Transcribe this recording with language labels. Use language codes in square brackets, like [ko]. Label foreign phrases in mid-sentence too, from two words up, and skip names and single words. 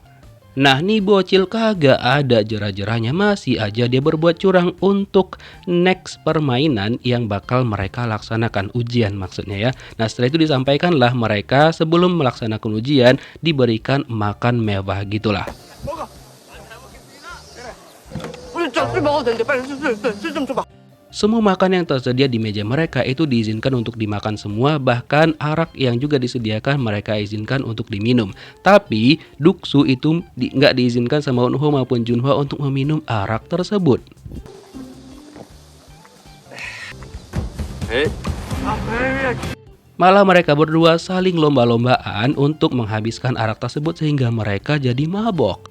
[id] Nah nih bocil kagak ada jerah-jerahnya, masih aja dia berbuat curang untuk next permainan yang bakal mereka laksanakan, ujian maksudnya ya. Nah setelah itu disampaikanlah mereka sebelum melaksanakan ujian diberikan makan mewah gitulah. [ko] 우리 술 먹어도 되는데 빨리 술좀 줘봐. [id] Semua makan yang tersedia di meja mereka itu diizinkan untuk dimakan semua, bahkan arak yang juga disediakan mereka izinkan untuk diminum. Tapi Duksu itu nggak diizinkan sama Eunho maupun Junhwa untuk meminum arak tersebut. Malah mereka berdua saling lomba-lombaan untuk menghabiskan arak tersebut sehingga mereka jadi mabok.